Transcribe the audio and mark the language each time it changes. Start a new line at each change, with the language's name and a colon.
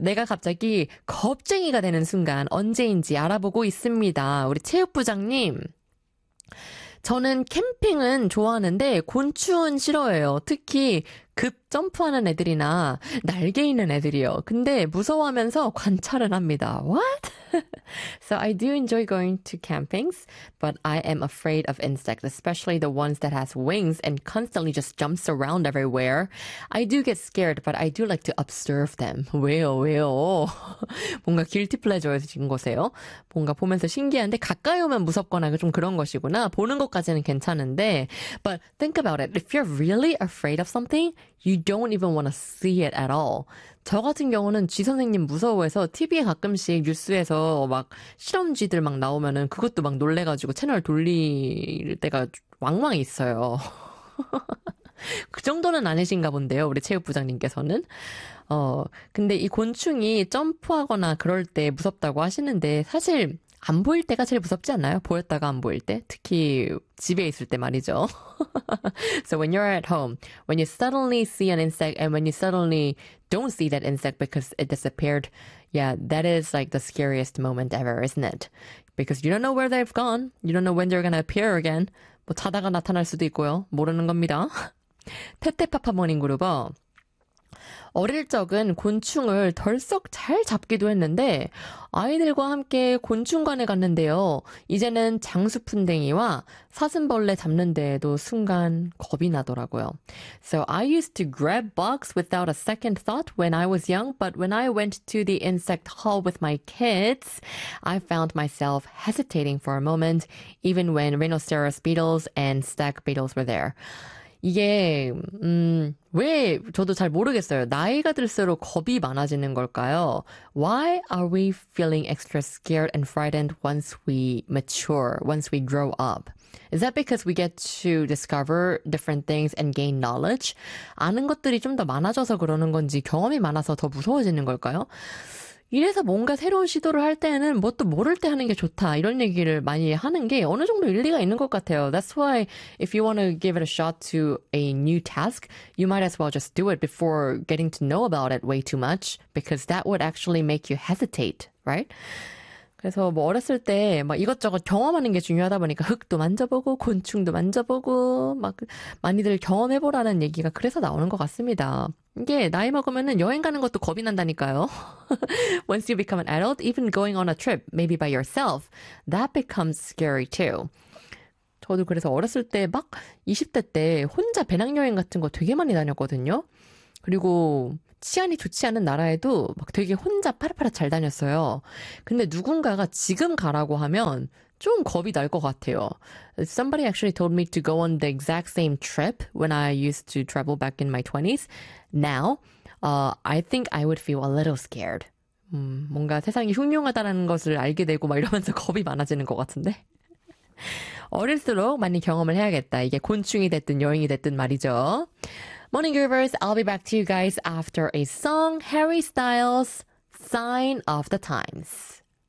Korean: 내가 갑자기 겁쟁이가 되는 순간 언제인지 알아보고 있습니다. 우리 체육부장님, 저는 캠핑은 좋아하는데 곤충은 싫어해요. 특히 급 점프하는 애들이나 날개 있는 애들이요. 근데 무서워하면서 관찰을 합니다.
English: What? So I do enjoy going to campings, but I am afraid of insects, especially the ones that has wings and constantly just jumps around everywhere. I do get scared, but I do like to observe them.
Korean: 왜요? 왜요? 뭔가
English: guilty pleasure
Korean: 인 거세요? 뭔가 보면서 신기한데 가까이 오면 무섭거나 좀 그런 것이구나. 보는 것까지는 괜찮은데.
English: But think about it. If you're really afraid of something, you don't even want to see it at all.
Korean: 저 같은 경우는 쥐 선생님 무서워해서 TV에 가끔씩 뉴스에서 막 실험쥐들 막 나오면은 그것도 막 놀래가지고 채널 돌릴 때가 왕왕 있어요. 그 정도는 아니신가 본데요, 우리 체육부장님께서는. 근데 이 곤충이 점프하거나 그럴 때 무섭다고 하시는데 사실 안 보일 때가 제일 무섭지 않나요? 보였다가 안 보일 때? 특히 집에 있을 때 말이죠.
English: So when you're at home, when you suddenly see an insect and when you suddenly don't see that insect because it disappeared, yeah, that is like the scariest moment ever, isn't it? Because you don't know where they've gone. You don't know when they're going to appear again.
Korean: 뭐 자다가 나타날 수도 있고요. 모르는 겁니다. 테테파파 모닝 그룹어. 어릴 적은 곤충을 덜썩 잘 잡기도 했는데 아이들과 함께 곤충관에 갔는데요. 이제는 장수풍뎅이와 사슴벌레 잡는 데에도 순간 겁이 나더라고요.
English: So I used to grab bugs without a second thought when I was young, but when I went to the insect hall with my kids, I found myself hesitating for a moment, even when rhinoceros beetles and stag beetles were there.
Korean: 이게 왜 저도 잘 모르겠어요. 나이가 들수록 겁이 많아지는 걸까요?
English: Why are we feeling extra scared and frightened once we mature, once we grow up? Is that because we get to discover different things and gain knowledge?
Korean: 아는 것들이 좀 더 많아져서 그러는 건지 경험이 많아서 더 무서워지는 걸까요? 이래서 뭔가 새로운 시도를 할 때는 뭣도 모를 때 하는 게 좋다 이런 얘기를 많이 하는 게 어느 정도 일리가 있는 것 같아요.
English: That's why if you want to give it a shot to a new task, you might as well just do it before getting to know about it way too much because that would actually make you hesitate, right?
Korean: 그래서 뭐 어렸을 때 막 이것저것 경험하는 게 중요하다 보니까 흙도 만져보고 곤충도 만져보고 막 많이들 경험해보라는 얘기가 그래서 나오는 것 같습니다. 이게 나이 먹으면은 여행 가는 것도 겁이 난다니까요.
English: Once you become an adult, even going on a trip, maybe by yourself, that becomes scary too.
Korean: 저도 그래서 어렸을 때 막 20대 때 혼자 배낭여행 같은 거 되게 많이 다녔거든요. 그리고 치안이 좋지 않은 나라에도 막 되게 혼자 파릇파릇 잘 다녔어요. 근데 누군가가 지금 가라고 하면 좀 겁이 날 것 같아요.
English: Somebody actually told me to go on the exact same trip when I used to travel back in my 20s. Now, I think I would feel a little scared.
Korean: 뭔가 세상이 흉흉하다는 것을 알게 되고 막 이러면서 겁이 많아지는 것 같은데. 어릴수록 많이 경험을 해야겠다. 이게 곤충이 됐든 여행이 됐든 말이죠.
English: Morning Groovers, I'll be back to you guys after a song, Harry Styles, Sign of the Times.